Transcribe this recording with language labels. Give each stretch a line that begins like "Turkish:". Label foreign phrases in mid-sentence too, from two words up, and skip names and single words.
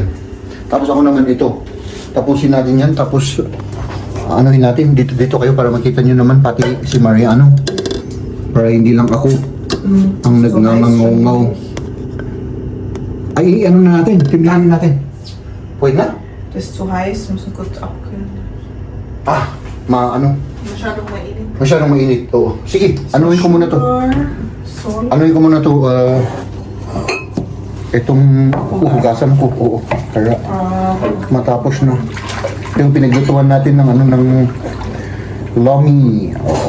Filipino: Tapos ako naman ito. Tapusin natin yan, tapos anuhin natin. Dito kayo para makita nyo naman pati si Mariano. Para hindi lang ako ang nagngangangaw. Ay, na natin? Timplanin natin. Pwede na?
German: Das ist zu heiß, müssen kurz abkühlen.
Filipino: Masyadong mainit. Masyadong mainit, oo. Sige, anuhin ko muna to. Salt. Anuhin ko muna to, itong hugasan ko, oo. Kaya matapos na. Yung pinaglutuan natin ng lomi, oo.